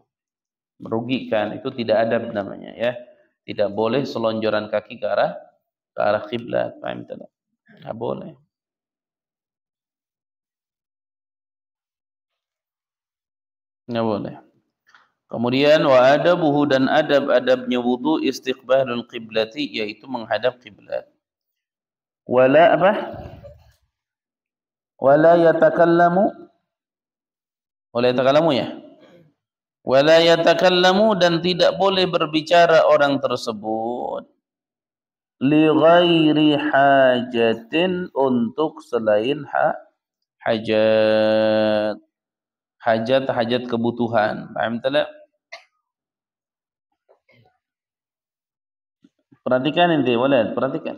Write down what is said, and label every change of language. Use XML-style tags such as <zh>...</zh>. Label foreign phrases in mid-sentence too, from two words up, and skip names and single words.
<id>Merugikan, itu tidak adab namanya ya. Tidak boleh selonjoran kaki ke arah kiblat, paham tidak? Enggak boleh. Enggak boleh. Kemudian</id> <ar>وآدابه,</ar> <id>dan adab-adabnya wudu</id> <ar>استقبال القبلة,</ar> <id>yaitu menghadap kiblat. Wala apa?</id> <ar>ولا يتكلم. ولا يتكلم ya? ولا يتكلم,</ar> <id>dan tidak boleh berbicara orang tersebut</id> <ar>لغير حاجة,</ar> <id>untuk selain hajat. Hajat kebutuhan. Paham tak? Perhatikan ente, walad, perhatikan.</id>